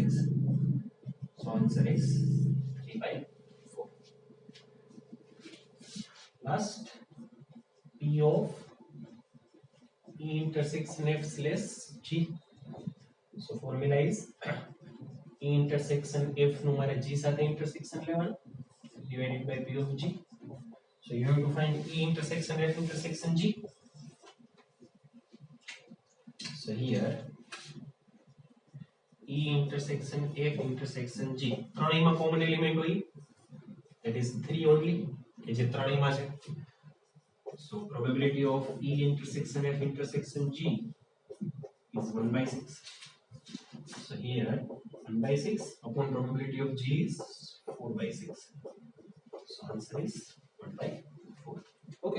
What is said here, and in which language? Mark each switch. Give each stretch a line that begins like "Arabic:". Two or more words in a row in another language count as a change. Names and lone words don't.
English: So answer is 3 by 4. Last P of E intersection F slash G. So formula is E intersection F
Gujarati: નું મારે G સાથે
English: intersection લેવાનું divided by P of G. So you have to find E intersection F intersection G. So here E intersection F intersection G. ત્રણેયમાં common element હોય, that is 3 only,
Gujarati: કે જે ત્રણેયમાં છે.
English: So probability of E intersection F intersection G is 1 by 6. So here 1 by 6 upon probability of G is 4 by 6. So answer is 1 by 4. Okay.